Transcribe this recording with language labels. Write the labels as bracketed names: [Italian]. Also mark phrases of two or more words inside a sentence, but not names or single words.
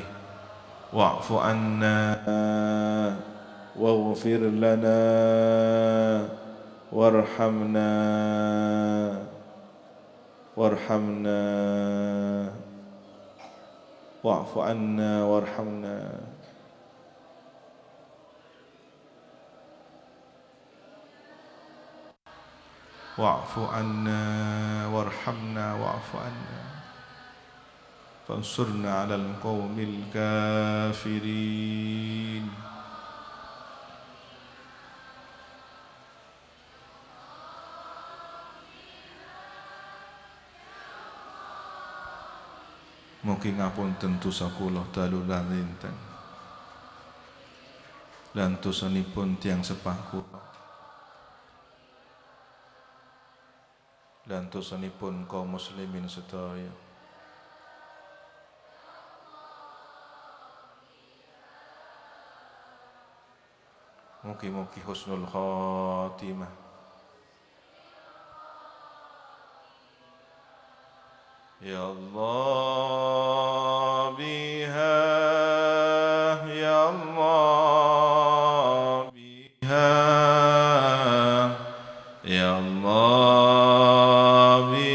[Arabic] واعف عنا واغفر لنا وارحمنا واعف عنا وارحمنا. واعف عنا وارحمنا واعف عنا فانصرنا على القوم الكافرين. [Javanese] Mugi ngapunten dosa kula dalu lan linten lan dosanipun tiyang sepah kula lan dosanipun kaum muslimin sedaya. Mugi-mugi [Arabic] حسن الخاتمة. يا الله بها، يا الله بها، يا الله